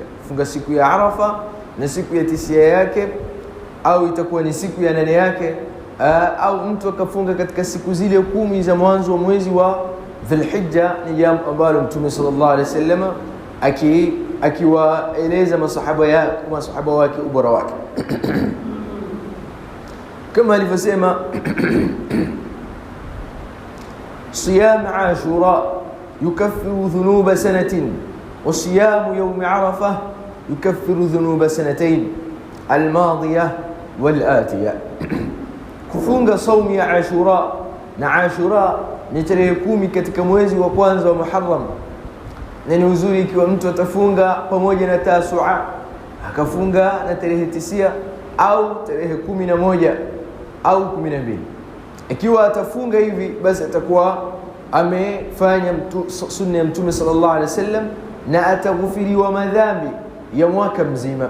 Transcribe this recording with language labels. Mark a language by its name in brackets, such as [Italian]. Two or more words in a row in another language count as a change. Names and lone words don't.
[Swahili] Funga siku ya Arafa na siku ya 9 yake, au itakuwa ni siku ya 8 yake, au mtu akafunga katika siku zile 10 za mwanzo wa mwezi wa Dhulhijja. Ni jambo ambalo Mtume [Arabic] صلى الله عليه وسلم [Swahili] akiwaeleza masahaba wake ubora wake kama alivyosema [Arabic] صيام عاشوراء يكفر ذنوب سنة وصيام يوم عرفة يكفر ذنوب سنتين الماضية والآتية. [Swahili] كفunga صوم ya Ashura, na Ashura ni tarehe 10 katika mwezi wa kwanza wa Muharram, na ni uzuri ikiwa mtu atafunga pamoja na Tasua, akafunga na tarehe 9 au tarehe 11 au 12. Ikiwa atafunga hivi, basi atakuwa amefanya sunna ya Mtume [Arabic] صلى الله عليه وسلم, [Swahili] na ataghufiriwa madhambi ya mwaka mzima.